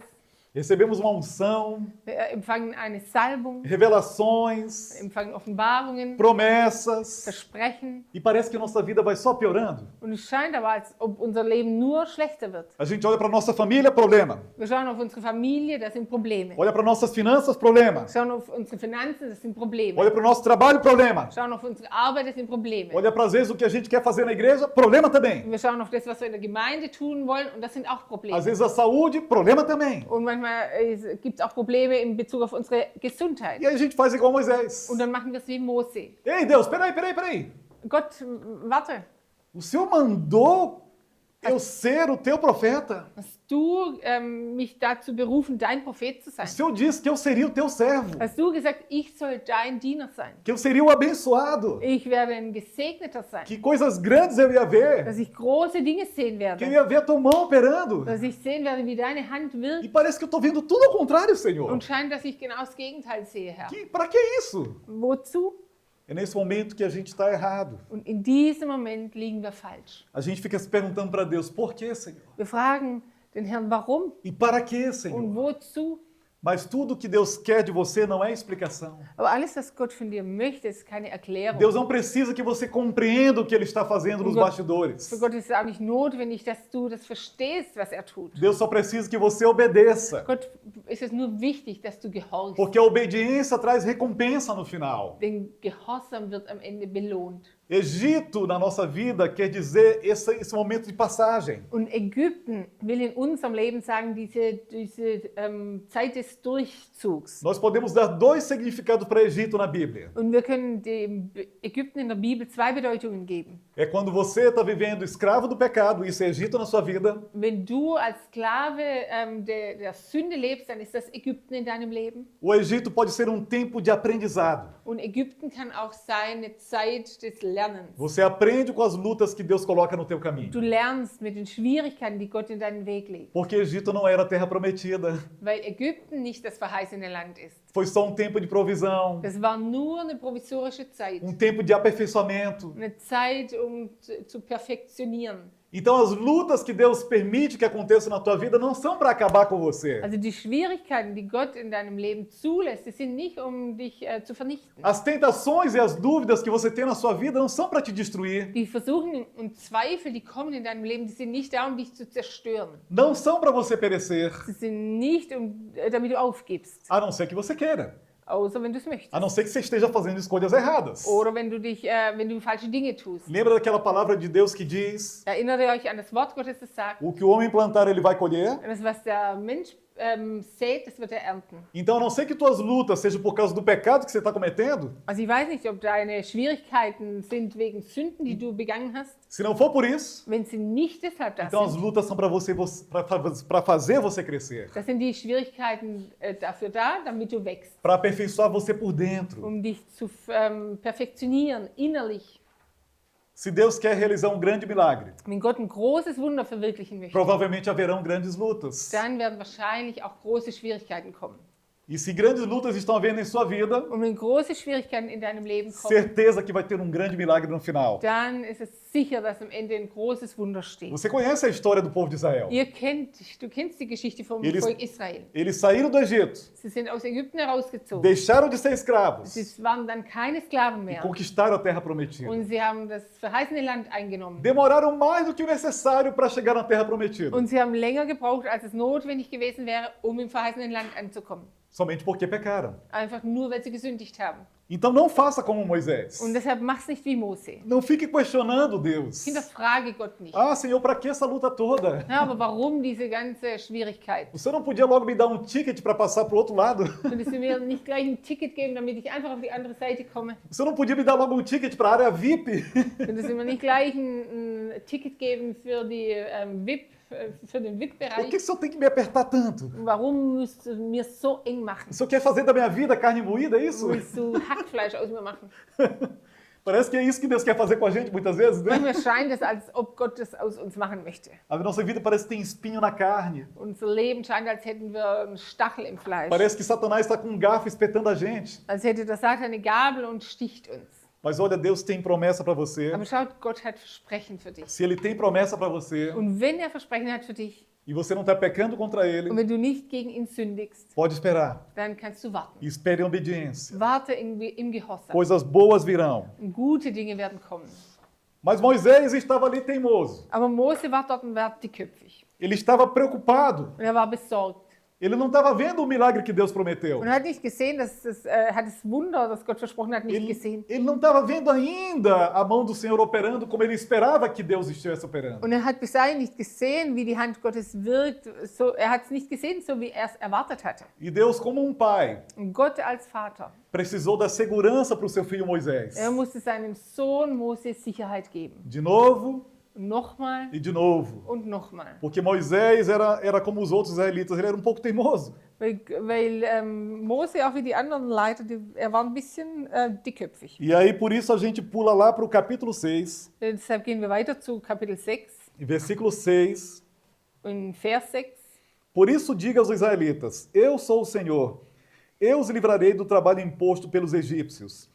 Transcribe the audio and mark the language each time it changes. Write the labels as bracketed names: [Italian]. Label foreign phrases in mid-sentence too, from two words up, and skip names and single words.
[Portuguese] recebemos uma unção, [German] wir empfangen eine Salbung, [Portuguese] revelações, [German] empfangen Offenbarungen, [Portuguese] promessas, [German] Versprechen. [Portuguese] e parece que a nossa vida vai só piorando. [German] Und es scheint aber, als ob unser Leben nur schlechter wird. [Portuguese] A gente olha para nossa família, problema. [German] Wir schauen auf unsere Familie, das sind Probleme. [Portuguese] Olha para nossas finanças, problema. [German] Wir schauen auf unsere Finanzen, das sind Probleme. [Portuguese] Olha para o nosso trabalho, problema. [German] Wir schauen auf unsere Arbeit, das sind Probleme. [Portuguese] Olha para às vezes o que a gente quer fazer na igreja, problema também. [German] Wir schauen auf das, was wir in der Gemeinde tun wollen, und das sind auch Probleme. [Portuguese] Às vezes a saúde, problema também. [German] Und manchmal gibt es auch Probleme in Bezug auf unsere Gesundheit. [Portuguese] E aí a gente faz igual Moisés. [German] Und dann machen wir es wie Mose. [Portuguese] Ei, Deus, peraí. [German] Gott, warte, [Portuguese] O Senhor mandou eu ser o teu profeta. [German] hast du mich dazu berufen, dein Prophet zu [Portuguese] O [German] sein? [Portuguese] Senhor disse que eu seria o teu servo, [German] Hast du gesagt, ich soll dein Diener sein? [Portuguese] que eu seria o abençoado, [German] Ich werde ein Gesegneter sein. [Portuguese] que coisas grandes eu ia ver, [German] Dass ich große Dinge sehen [Portuguese] que eu [German] werde. [Portuguese] ia ver a tua mão operando. [German] Dass ich sehen werde, wie deine Hand [Portuguese] E [German] wirkt. [Portuguese] parece que eu estou vendo tudo ao contrário, Senhor. [German] Und scheint, dass ich genau das Gegenteil sehe, Herr. [Portuguese] Para que isso? [German] Wozu? [Portuguese] É nesse momento que a gente está errado. [German] Und in diesem Moment liegen wir falsch. [Portuguese] A gente fica se perguntando para Deus, por que, Senhor? [German] Wir fragen den Herrn, warum [Portuguese] E para que, [German] und [Portuguese] Senhor? [German] wozu? [Portuguese] Mas tudo que Deus quer de você não é explicação. [German] Aber alles, was Gott von dir möchte, ist keine Erklärung. [Portuguese] Deus não precisa que você compreenda o que Ele está fazendo nos bastidores. [German] Für Gott ist es auch nicht notwendig, dass du das verstehst, was er tut. [Portuguese] Deus só precisa que você obedeça. [German] Gott ist es nur wichtig, dass du gehorchst. [Portuguese] Porque a obediência traz recompensa no final. [German] Denn Gehorsam wird am Ende belohnt. [Portuguese] Egito na nossa vida quer dizer esse momento de passagem. [German] Und Ägypten will in unserem Leben sagen, diese Zeit des Durchzugs. [Portuguese] Nós podemos dar dois significados para Egito na Bíblia. [German] Und wir können dem Ägypten in der Bibel zwei Bedeutungen geben. [Portuguese] É quando você está vivendo escravo do pecado, isso é Egito na sua vida. [German] Wenn du als Sklave der Sünde lebst, dann ist das Ägypten in deinem Leben. [Portuguese] O Egito pode ser um tempo de aprendizado. [German] Und Ägypten kann auch sein eine Zeit des Lernens. [Portuguese] Você aprende com as lutas que Deus coloca no teu caminho. [German] Du lernst mit den Schwierigkeiten, die Gott in deinen Weg legt. [Portuguese] Porque Egito não era a terra prometida. [German] Weil Ägypten nicht das verheißene Land ist. [Portuguese] Foi só um tempo de provisão, [German] Das war nur eine provisorische Zeit. [Portuguese] um tempo de aperfeiçoamento. [German] Eine Zeit, um zu perfektionieren. [Portuguese] Então as lutas que Deus permite que aconteçam na tua vida não são para acabar com você. [German] Also die Schwierigkeiten, die Gott in deinem Leben zulässt, die sind nicht, um dich zu vernichten. [Portuguese] As tentações e as dúvidas que você tem na sua vida não são para te destruir. [German] Die Versuchen und Zweifel, die kommen in deinem Leben, die sind nicht da, um dich zu zerstören. [Portuguese] Não são para você perecer, [German] Sie sind nicht, damit du aufgibst. [Portuguese] a não ser que você queira. [German] Außer wenn du es möchtest. [Portuguese] A não ser que você esteja fazendo escolhas erradas. [German] Oder wenn du falsche Dinge tust. [Portuguese] Lembra daquela palavra de Deus que diz: [German] Erinnert ihr euch an das Wort Gottes, das sagt, [Portuguese] o que o homem plantar, ele vai colher? [German] das, was der Mensch sät, das wird er ernten. [Portuguese] Então, a não ser que tuas lutas sejam por causa do pecado que você está cometendo, [German] Also ich weiß nicht, ob deine Schwierigkeiten sind wegen Sünden, die du begangen hast. [Portuguese] se não for por isso, [German] Wenn sie nicht deshalb das [Portuguese] então as [German] sind, [Portuguese] lutas são para fazer você crescer, [German] das sind die Schwierigkeiten dafür da, damit du wächst, [Portuguese] para aperfeiçoar você por dentro. [German] um dich zu perfektionieren, innerlich. [Portuguese] Se Deus quer realizar um grande milagre, [German] Wenn Gott ein großes Wunder verwirklichen möchte, [Portuguese] provavelmente haverão grandes lutas. [German] dann werden wahrscheinlich auch große Schwierigkeiten kommen. [Portuguese] E se grandes lutas estão havendo em sua vida, [German] Und wenn große Schwierigkeiten in deinem Leben kommen, [Portuguese] certeza que vai ter um grande milagre no final. [German] dann ist es sicher, dass am Ende ein großes Wunder steht. [Portuguese] Você conhece a história do povo de Israel? [German] Du kennst die Geschichte vom [Portuguese] Eles- [German] Volk Israel. [Portuguese] Eles saíram do Egito, [German] Sie sind aus Ägypten herausgezogen. [Portuguese] deixaram de ser escravos [German] Sie waren dann keine Sklaven [Portuguese] e [German] mehr. [Portuguese] conquistaram a terra prometida. [German] Und sie haben das verheißene Land eingenommen. [Portuguese] Demoraram mais do que o necessário para chegar na terra prometida, [German] Und sie haben länger gebraucht, als es notwendig gewesen wäre, um im verheißenen Land anzukommen. [Portuguese] somente porque pecaram. [German] Einfach nur, weil sie gesündigt haben. [Portuguese] Então não faça como Moisés. [German] Und deshalb mach's nicht wie Mose. [Portuguese] Não fique questionando Deus. [German] Hinterfrage Gott nicht. [Portuguese] Ah, Senhor, para que essa luta toda? [German] Ja, aber warum diese ganze Schwierigkeit? [Portuguese] Você não podia logo me dar um ticket para passar para o outro lado? [German] Könntest du mir nicht gleich ein Ticket geben, damit ich einfach auf die andere Seite komme? [Portuguese] Você não podia me dar logo um ticket para a área VIP? [German] Könntest du mir nicht gleich ein Ticket geben für die für den [Portuguese] Por [German] VIP-Bereich? [Portuguese] que o Senhor tem que me apertar tanto? [German] Warum musst du mir so eng machen? [Portuguese] O Senhor quer fazer da minha vida carne moída, é isso? [German] Willst du Hackfleisch aus mir machen? [Portuguese] Parece que é isso que Deus quer fazer com a gente muitas vezes, né? [German] Manchmal scheint es, als ob Gott das aus uns machen möchte. [Portuguese] A nossa vida parece que tem espinho na carne. [German] Unser Leben scheint, als hätten wir einen Stachel im Fleisch. [Portuguese] Parece que Satanás está com um garfo espetando a gente. [German] Als hätte der Satan eine Gabel und sticht uns. [Portuguese] Mas olha, Deus tem promessa para você. [German] Aber schaut, Gott hat Versprechen für dich. [Portuguese] Se Ele tem promessa para você [German] Und wenn er Versprechen hat für dich [Portuguese] e você não está pecando contra Ele, [German] und wenn du nicht gegen ihn sündigst, [Portuguese] pode esperar. [German] dann kannst du warten. [Portuguese] E espere em obediência. [German] Warte im Gehorsam. [Portuguese] Coisas boas virão. [German] Und gute Dinge werden kommen. [Portuguese] Mas Moisés estava ali teimoso. [German] Aber Mose war dort und war dickköpfig. [Portuguese] Ele estava preocupado. [German] Und er war besorgt. [Portuguese] Ele não estava vendo o milagre que Deus prometeu. [German] Und er hat nicht gesehen, hat das Wunder, das Gott versprochen hat, nicht gesehen. [Portuguese] Ele não estava vendo ainda a mão do Senhor operando como ele esperava que Deus estivesse operando. [German] Und er hat bis dahin nicht gesehen, wie die Hand Gottes wirkt. Er hat es nicht gesehen, so wie er es erwartet hatte. [Portuguese] E Deus, como um pai, [German] Und Gott als Vater, [Portuguese] precisou dar segurança para o seu filho Moisés. [German] er musste seinem Sohn Mose Sicherheit geben. [Portuguese] De novo [German] Und nochmal [Portuguese] e de novo. [German] und nochmal. [Portuguese] Porque Moisés era como os outros israelitas, ele era um pouco teimoso. [German] Weil Mose, auch wie die anderen Leiter, er war ein bisschen dickköpfig. [Portuguese] E aí, por isso, a gente pula lá para o capítulo 6, [German] Deshalb gehen wir weiter zu Kapitel 6, [Portuguese] e versículo 6. [German] in Vers 6. [Portuguese] Por isso diga aos israelitas, eu sou o Senhor, eu os livrarei do trabalho imposto pelos egípcios.